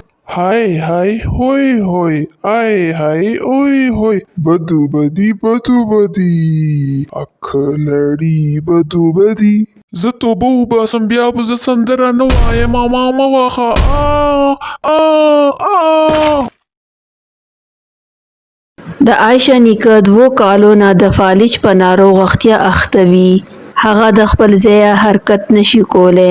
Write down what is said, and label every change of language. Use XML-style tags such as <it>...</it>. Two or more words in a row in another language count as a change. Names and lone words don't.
<ps>Hai hai hoi hoi, ai hai oi hoi, बदू बदी, अखलडी बदू बदी. زه توبه وباسم بیا به زه سندره نه وایم ما مه وهه د عایشه نیکه 2 کالو نه د فالج په ناروغتیا اخته وي. هغه د خپل ځایه حرکت نشي کولی.</ps>